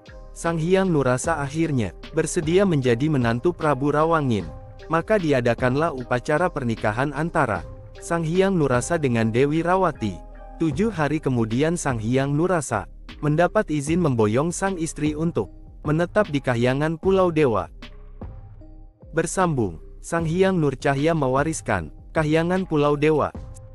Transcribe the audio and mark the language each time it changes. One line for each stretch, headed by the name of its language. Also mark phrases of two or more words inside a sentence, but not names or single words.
Indonesian: Sang Hyang Nurrasa akhirnya bersedia menjadi menantu Prabu Rawangin. Maka diadakanlah upacara pernikahan antara Sang Hyang Nurrasa dengan Dewi Rawati. 7 hari kemudian Sang Hyang Nurrasa mendapat izin memboyong sang istri untuk menetap di Kahyangan Pulau Dewa. Bersambung, Sang Hyang Nurcahya mewariskan Kahyangan Pulau Dewa